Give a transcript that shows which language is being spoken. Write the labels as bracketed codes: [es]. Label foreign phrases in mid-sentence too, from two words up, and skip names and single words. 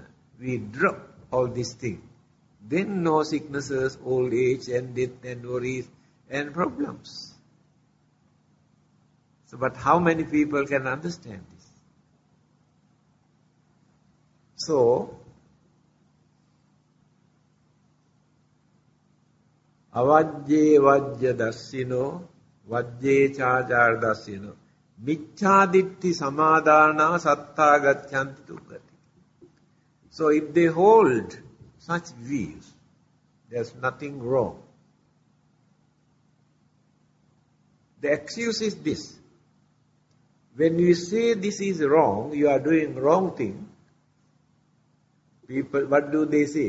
[en] We drop all these things. Then no sicknesses, old age and death and worries and problems. So, but how many people can understand this? So, [pi] avajje vajja dassino, vajje chācāra dassino, micchāditti samadhāna sattā gacchanti dukkati. [en] So if they hold such views, there's nothing wrong. The excuse is this. When you say this is wrong, you are doing wrong thing, people, what do they say?